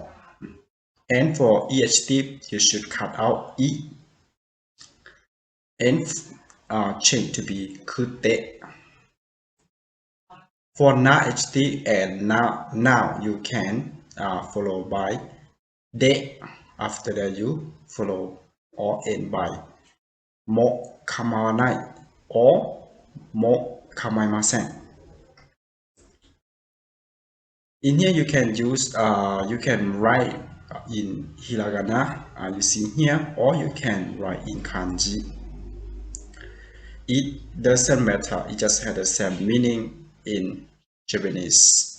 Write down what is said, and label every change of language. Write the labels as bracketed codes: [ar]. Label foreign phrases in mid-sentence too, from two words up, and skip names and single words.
[en] And for adjective, you should cut out e and change to be kute. For non-adjective and noun, you can follow by de. After that, you follow or end by [ja] mo kamawanai [en] or [ja] mo kamaimasen. [en] In here, you can use you can write in hiragana, you see here, or you can write in kanji. It doesn't matter, it just has the same meaning in Japanese.